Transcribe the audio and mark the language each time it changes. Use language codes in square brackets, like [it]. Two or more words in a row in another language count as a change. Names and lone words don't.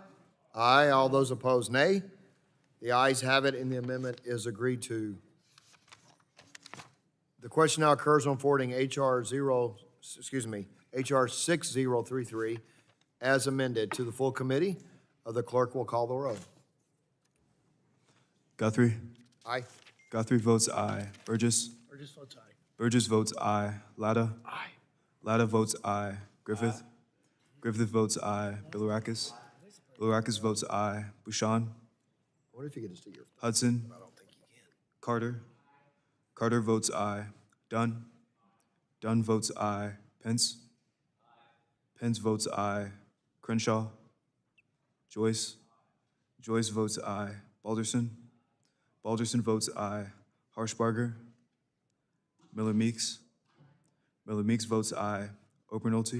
[en] Aye. All those opposed, nay. The ayes have it, and the amendment is agreed to. The question now occurs on forwarding H.R. 6033 as amended to the full committee. The clerk will call the roll. Guthrie. Aye. Guthrie votes aye. Burgess. Burgess votes aye. Burgess votes aye. Latta. Aye. Latta votes aye. Griffith. Griffith votes aye. Bilirakis. Bilirakis votes aye. Bouchon. What if you get to see your? Hudson. I don't think you can. Carter. Carter votes aye. Dunn. Dunn votes aye. Pence. Pence votes aye. Crenshaw. Joyce. Joyce votes aye. Balderson. Balderson votes aye. Harshbarger. Miller Meeks. Miller Meeks votes aye. Obernolte.